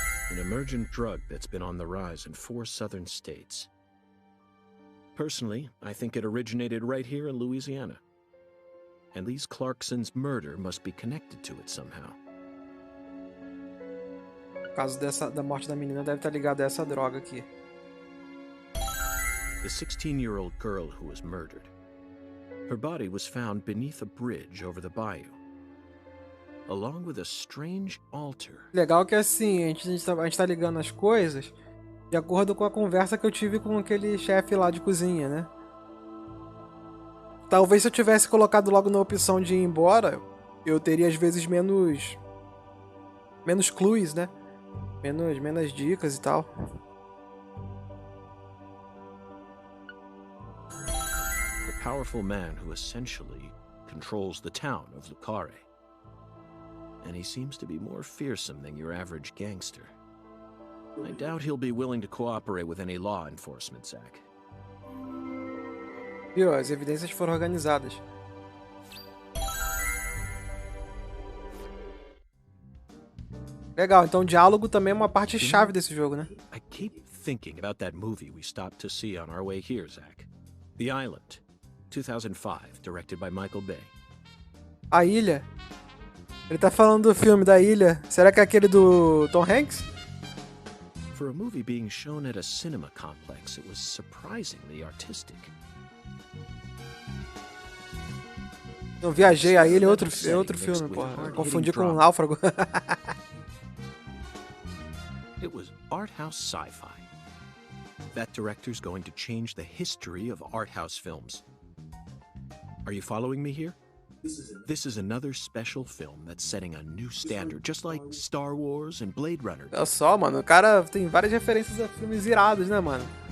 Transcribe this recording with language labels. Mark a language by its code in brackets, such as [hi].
[en] An emergent drug that's been on the rise in 4 southern states. Personally, I think it originated right here in Louisiana. And Lise Clarkson's murder must be connected to it somehow. [pt] O caso da morte da menina deve estar ligado a essa droga aqui. [en] The 16-year-old girl who was murdered. Her body was found beneath a bridge over the bayou, along with a strange altar. [pt] Legal que assim, a gente tá ligando as coisas de acordo com a conversa que eu tive com aquele chefe lá de cozinha, né? Talvez se eu tivesse colocado logo na opção de ir embora, eu teria às vezes menos clues, né? Menos dicas e tal. [en] The powerful man who essentially controls the town of Lucare. And he seems to be more fearsome than your average gangster. I doubt he'll be willing to cooperate with any law enforcement, Zach. [pt] Viu? As evidências foram organizadas. Legal, então o diálogo também é uma parte chave desse jogo, né? [en] I keep thinking about that movie we stopped to see on our way here, Zach. The Island, 2005, directed by Michael Bay. [pt] A Ilha? Ele tá falando do filme da Ilha. Será que é aquele do Tom Hanks? [en] For a movie being shown at a cinema complex, it was surprisingly artistic. [pt] Eu viajei, a Ilha é outro filme, porra. Confundi com um Náufrago. [en] It was art house sci-fi. That director's going to change the history of art house films. Are you following me here? This is another special film that's setting a new standard, just like Star Wars and Blade Runner. [pt] Olha só, mano, o cara tem várias referências a filmes irados, né, mano?